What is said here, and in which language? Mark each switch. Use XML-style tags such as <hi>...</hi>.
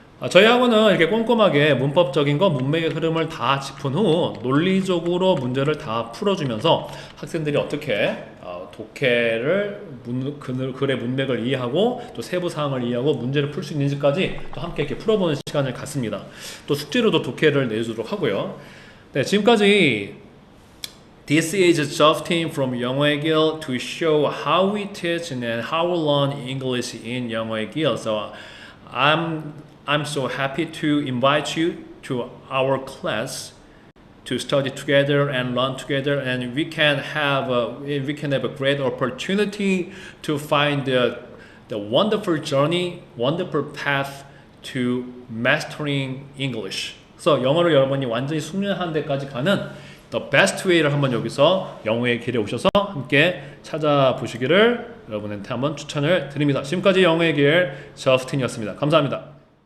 <ko>저희 학원은 이렇게 꼼꼼하게 문법적인 거, 문맥의 흐름을 다 짚은 후 논리적으로 문제를 다 풀어주면서 학생들이 어떻게 독해를 글의 문맥을 이해하고 또 세부 사항을 이해하고 문제를 풀 수 있는지까지 또 함께 이렇게 풀어보는 시간을 갖습니다. 또 숙제로도 독해를 내주도록 하고요. 네, 지금까지</ko> <en>This is Justin from 영어의 길 to show how we teach and how we learn English in 영어의 길. So I'm so happy to invite you to our class to study together and learn together, and we can have a great opportunity to find the wonderful journey, wonderful path to mastering English.</en> <ko>그래서 영어를 여러분이 완전히 숙련하는 데까지 가는</ko> <en>the best way</en> <ko>를 한번 여기서 영어의 길에 오셔서 함께 찾아보시기를 여러분한테 한번 추천을 드립니다. 지금까지 영어의 길 저스틴이었습니다. 감사합니다.</ko>